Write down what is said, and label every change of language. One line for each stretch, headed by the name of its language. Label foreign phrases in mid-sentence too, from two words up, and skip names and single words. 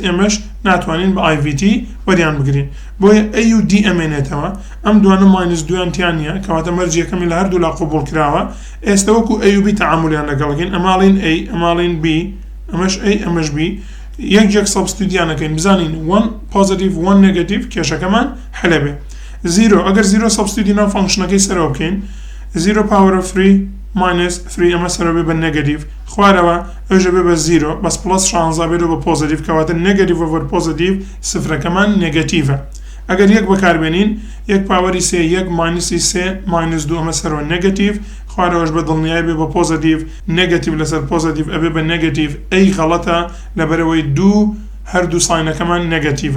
Central Kurdish: ئێمەش ناتوانین بە IVT وەریان بگرین بۆیە A و D ئەمێنێتەوە ئەم دوانە ماینس 2یان تیان نییە کەواتە مەرجیەکەمی لە هەردوو لا قوبوڵ کراوە ئێستا وەکو A و B تەعاملیان لەگەڵەکەین ئەماڵین A ئەماڵین B ئەمەش A ئەمەش B یەکجێک سەبستیوتیانەکەین بزانین 1 پۆزیتیڤ 1 نێگەتیڤ کێشەکەمان هەلە بێ 0 ئەگەر 0 سەبستیوتی ناو فانکشنەکەی سەرەوە بکەین
English: 0 power of 3 minus 3
Central Kurdish: ئەمە سەرەوە بێ بە نێگەتیڤ خوارەوە ئەوژە بێ بە 0 بەس پلس 16 بێتەوە بە پۆزیتیڤ کەواتە نێگەتیڤ ئۆڤەر پۆزیتیڤ سفرەکەمان نێگەتیڤە ئەگەر یەک بەکاربێنین یەک پاوەری 3 یەک ماینسی 3 ماینس 2 ئەمە سەرەوە نێگەتیڤ خوارەوەش بە دڵنیای بێ بە پۆزیتیڤ نێگەتیڤ لەسەر پۆزیتیڤ ئەبێ بە نێگەتیڤ ئەی غەڵەتە لەبەرەوەی دوو هەردوو ساینەکەمان نێگەتیڤە.